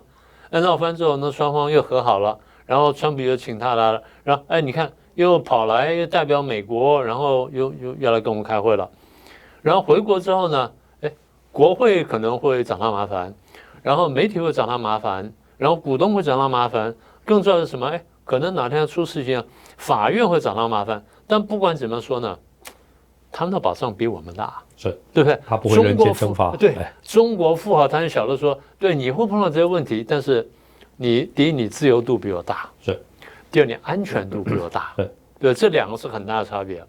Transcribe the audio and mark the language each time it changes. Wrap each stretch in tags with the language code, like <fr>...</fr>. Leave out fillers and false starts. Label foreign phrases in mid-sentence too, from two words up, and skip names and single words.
<zh>鬧翻之後，那雙方又和好了，然後川普又請他來了，然後你看又跑來又代表美國，然後又要來跟我們開會了。然後回國之後呢，國會可能會找他麻煩，然後媒體會找他麻煩，然後股東會找他麻煩，更重要的是什麼？可能哪天要出事情，法院會找他麻煩。但不管怎麼說呢，他們的保障比我們大，對不對？他不会人間蒸發。对，中國富豪他很曉得說，對，你會碰到這些問題，但是第一，你自由度比我大，第二，你安全度比我大，對，這兩個是很大的差別。</zh>